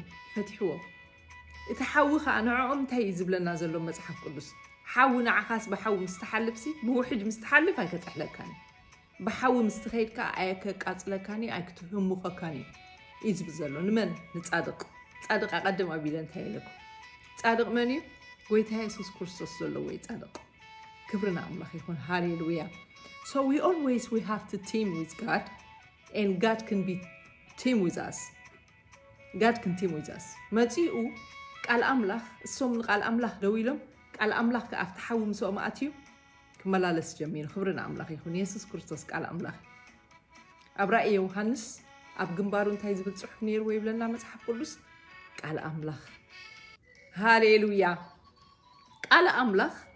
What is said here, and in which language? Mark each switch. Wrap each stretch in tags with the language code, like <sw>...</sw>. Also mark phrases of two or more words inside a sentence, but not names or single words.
<ti>ፈቲሕዎም እቲ ሓዊ ከዓ ንዕኦም እንታይ እዩ ዝብለና ዘሎ መፅሓፍ ቅዱስ ሓዊ ንዓኻስ ብሓዊ ምስተሓልፍሲ ብውሕጅ ምስተሓልፍ ኣይከጥሕለካኒ ብሓዊ ምስትኸይድካ ኣይከቃፅለካኒ ኣይክትህሙኸካኒ እዩ ዝብል ዘሎ ንመን ንፃድቕ ፃድቕ ኣቐድም ኣቢለ እንታይ ኢለኩም ፃድቕ መን እዩ ጎይታ ኢየሱስ ክርስቶስ ዘለዎ እዩ ፃድቕ ክብርና ኣምላኽ ይኹን ሃሌሉያ</ti> <en>So we have to team with God and God can be team with us. God can team with us.</en> <ti>መፂኡ ቃል ኣምላኽ እሶም ንቃል ኣምላኽ ደው ኢሎም ቃል ኣምላኽ ከኣፍቲ ሓዊ ምስኦም ኣትዩ ክመላለስ ጀሚሩ ክብርና ኣምላኽ ይኹን ኢየሱስ ክርስቶስ ቃል ኣምላኽ ኣብ ራእየ ዮሃንስ ኣብ ግንባሩ እንታይ ዝብል ፅሑፍ ነይርዎ ይብለና መፅሓፍ ቅዱስ ቃል ኣምላኽ ሃሌሉያ ቃል ኣምላኽ</ti>